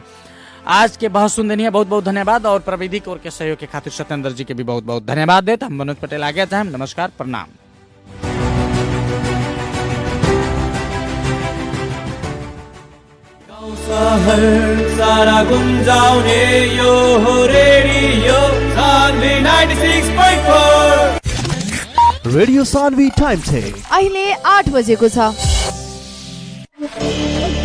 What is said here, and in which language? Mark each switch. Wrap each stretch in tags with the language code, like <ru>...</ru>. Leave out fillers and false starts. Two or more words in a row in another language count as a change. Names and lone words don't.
<bho>आज के बहुत सुन है, बहुत बहुत धन्यवाद और प्रविधि और के सहयोग के खातिर सत्येंद्र जी के भी बहुत बहुत धन्यवाद देते। हम मनोज पटेल आगे चाहे। नमस्कार, प्रणाम।</bho> <ne>सारा गुंजाउने यो हो रेडियो सान्वी 96.4 रेडियो सान्वी</ne> <en>time check</en> <ne>अहिले 8 बजेको छ।</ne>